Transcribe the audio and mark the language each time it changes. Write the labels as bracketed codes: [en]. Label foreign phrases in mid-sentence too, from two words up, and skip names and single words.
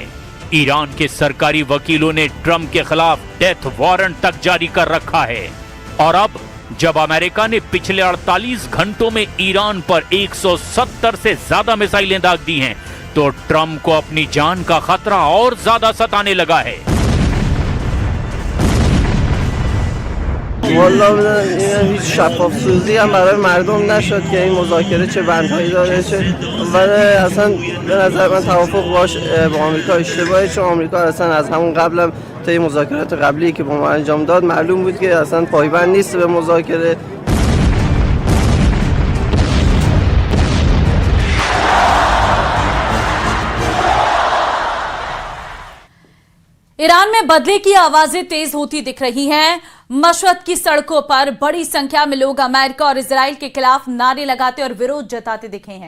[hi] ईरान के सरकारी वकीलों ने ट्रंप के खिलाफ डेथ वारंट तक जारी कर रखा है। और अब जब अमेरिका ने पिछले 48 घंटों में ईरान पर 170 से ज्यादा मिसाइलें दाग दी हैं, तो ट्रंप को अपनी जान का खतरा और ज्यादा सताने लगा है। [fa] والا هیچ شفاف سازی هم برای مردم نشد که این مذاکره چه بندهایی داره، چه ولی اصلا به نظر من توافق باش با آمریکا اشتباهه، چون آمریکا اصلا از همون قبلم طی مذاکرات قبلی که با ما انجام داد معلوم بود که اصلا پایبند نیست به مذاکره. [hi] ईरान में बदले की आवाजें तेज होती दिख रही हैं। मशहद की सड़कों पर बड़ी संख्या में लोग अमेरिका और इजराइल के खिलाफ नारे लगाते और विरोध जताते दिखे हैं।